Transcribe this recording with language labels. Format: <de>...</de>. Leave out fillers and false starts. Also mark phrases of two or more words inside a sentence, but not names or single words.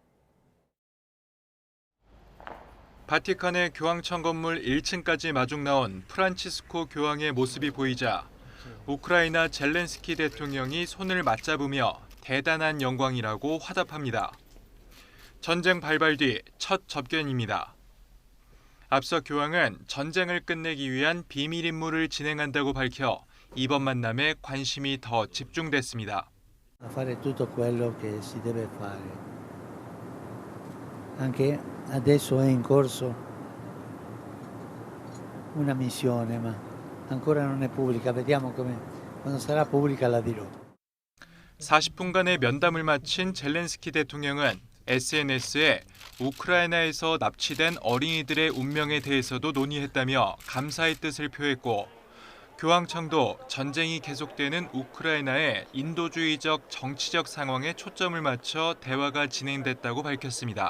<ko>바티칸의 교황청 건물 1층까지 마중 나온 프란치스코 교황의 모습이 보이자 우크라이나 젤렌스키 대통령이 손을 맞잡으며 대단한 영광이라고 화답합니다. 전쟁 발발 뒤 첫 접견입니다. 앞서 교황은 전쟁을 끝내기 위한 비밀 임무를 진행한다고 밝혀 이번 만남에 관심이 더 집중됐습니다.</ko> <it>Fare tutto quello che si deve fare. Anche adesso è in corso una missione, ma ancora non è pubblica. Vediamo come quando sarà pubblica la dirò.</it> <ko>40분간의 면담을 마친 젤렌스키 대통령은 SNS에 우크라이나에서 납치된 어린이들의 운명에 대해서도 논의했다며 감사의 뜻을 표했고 교황청도 전쟁이 계속되는 우크라이나의 인도주의적 정치적 상황에 초점을 맞춰 대화가 진행됐다고 밝혔습니다.</ko>